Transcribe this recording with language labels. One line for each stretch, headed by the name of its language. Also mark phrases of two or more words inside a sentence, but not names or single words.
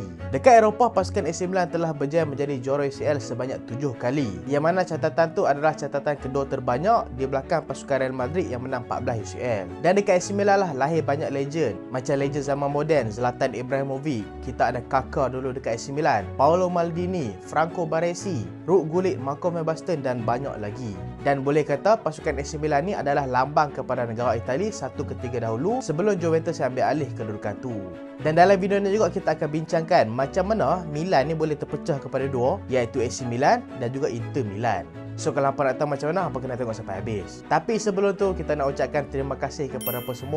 Malay: Dekat Eropah, pasukan AC Milan telah berjaya menjadi juara UCL sebanyak 7 kali. Yang mana catatan tu adalah catatan kedua terbanyak di belakang pasukan Real Madrid yang menang 14 UCL. Dan dekat AC Milan lah lahir banyak legend. Macam legend zaman moden, Zlatan Ibrahimovic. Kita ada Kaká dulu dekat AC Milan, Paolo Maldini, Franco Baresi, Ruud Gullit, Marco van Basten dan banyak lagi. Dan boleh kata pasukan AC Milan ni adalah lambang kepada negara Itali satu ketika dahulu sebelum Juventus ambil alih kedudukan tu. Dan dalam video ni juga kita akan bincangkan macam mana Milan ni boleh terpecah kepada dua, iaitu AC Milan dan juga Inter Milan. So kalau hampa nak tahu macam mana, hampa kena tengok sampai habis. Tapi sebelum tu, kita nak ucapkan terima kasih kepada hampa semua.